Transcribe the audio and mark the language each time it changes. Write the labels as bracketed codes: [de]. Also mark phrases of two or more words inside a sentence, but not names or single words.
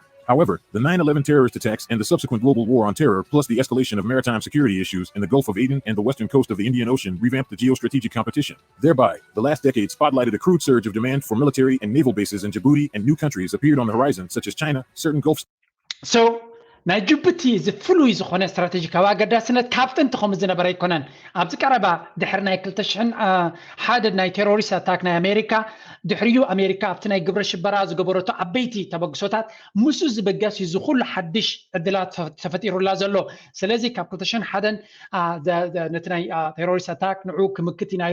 [en] However, the 9/11 terrorist attacks and the subsequent global war on terror, plus the escalation of maritime security issues in the Gulf of Aden and the western coast of the Indian Ocean, revamped the geostrategic competition. Thereby, the last decade spotlighted a crude surge of demand for military and naval bases in Djibouti, and new countries appeared on the horizon, such as China, certain Gulf. So, [ti] ናይ ጅቡቲ ዝፍሉይ ዝኾነ ስትራቴጂካዊ ኣገዳስነት ካብቲ እንትኸም ዝነበረ ይኮነን ኣብዚ ቀረባ ድሕሪ ናይ 2001 ናይ [en] terrorist attack [ti] ናይ ኣሜሪካ ድሕሪኡ ኣሜሪካ ኣብቲ ናይ ግብረ ሽበራ ዝገበረቶ ዓበይቲ ተበግሶታት ምስ ዝበገስ ዝኹሉ ሓድሽ ዕድላት ተፈጢሩላ ዘሎ ስለዚ ካብ 2001 ነቲ ናይ [en] terrorist attack [ti] ንዑ ክምክት ኢና